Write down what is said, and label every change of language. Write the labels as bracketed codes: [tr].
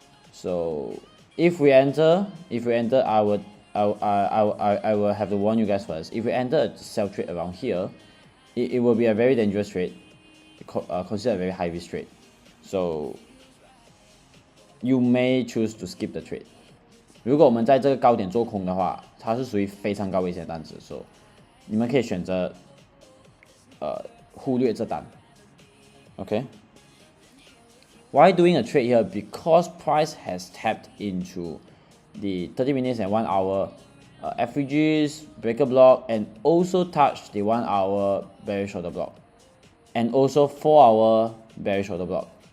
[en] So if we enter, I will have to warn you guys first. If we enter a sell trade around here, it will be a very dangerous trade. Consider a very high risk trade. So you may choose to skip the trade. [zh] 如果我们在这个高点做空的话它是属于非常高危险的单子，所以你们可以选择忽略这单。 [en] OK。 Why doing a trade here? Because price has tapped into the 30 minutes and 1 hour FVGs, breaker block, and also touched the 1 hour bearish order block, and also 4 hour bearish order block.